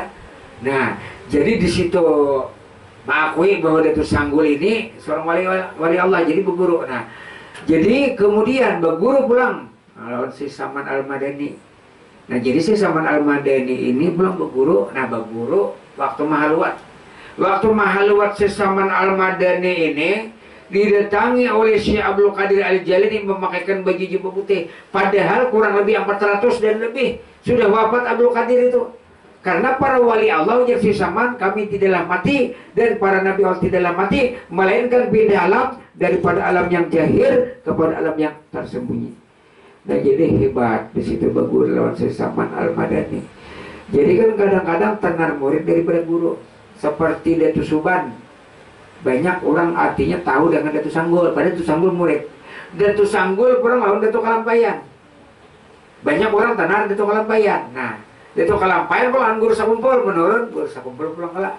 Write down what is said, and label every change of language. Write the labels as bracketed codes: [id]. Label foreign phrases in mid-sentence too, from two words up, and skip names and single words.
[id] Nah, jadi di situ mengakui bahwa Datuk Sanggul ini seorang wali Allah, jadi berguru. [bjn] Nah, jadi kemudian berguru pulang lawan si Saman Al-Madani. Nah, jadi si Saman Al-Madani ini pulang berguru. [id] Nah, berguru waktu Mahaluat. Waktu Mahaluat si Saman Al-Madani ini didatangi oleh Syekh Abdul Qadir Al-Jalani memakaikan baju jubah putih. Padahal kurang lebih 400 dan lebih sudah wafat Abdul Qadir itu. Karena para wali Allah ujar si Saman, kami tidaklah mati dan para nabi Allah tidaklah mati, melainkan beda alam, daripada alam yang jahir kepada alam yang tersembunyi. [bjn] Nah, jadi hebat di situ berguru lawan si Saman Al-Madani. [id] Jadi kan kadang-kadang tenar murid daripada guru. Seperti Datuk Suban, banyak orang artinya tahu dengan Datuk Sanggul, padahal Datuk Sanggul murid. Datuk Sanggul kurang lawan Datuk Kalampayan. Banyak orang tenar Datuk Kalampayan. [bjn] Nah, Datuk Kalampayan pulang guru sakumpul, menurun guru sakumpul pulang kalah.